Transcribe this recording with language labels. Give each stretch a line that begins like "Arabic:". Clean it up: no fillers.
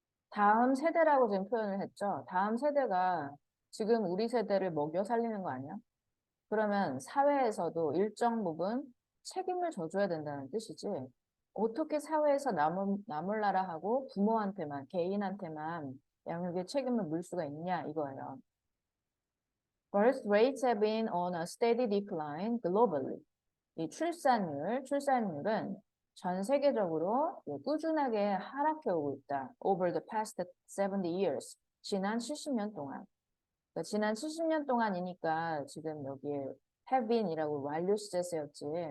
Korean: 다음 세대라고 지금 표현을 했죠. 다음 세대가 지금 우리 세대를 먹여 살리는 거 아니야? 그러면 사회에서도 일정 부분 책임을 져줘야 된다는 뜻이지. 어떻게 사회에서 나몰라라 하고 부모한테만, 개인한테만 양육의 책임을 물 수가 있냐 이거예요.
English: Birth rates have been on a steady decline globally.
Korean: 이 출산율은 전 세계적으로 꾸준하게 하락해 오고 있다.
English: Over the past 70 years.
Korean: 지난 70년 동안. 그러니까 지난 70년 동안이니까 지금 여기에 have been이라고 완료 시제 쓰였지.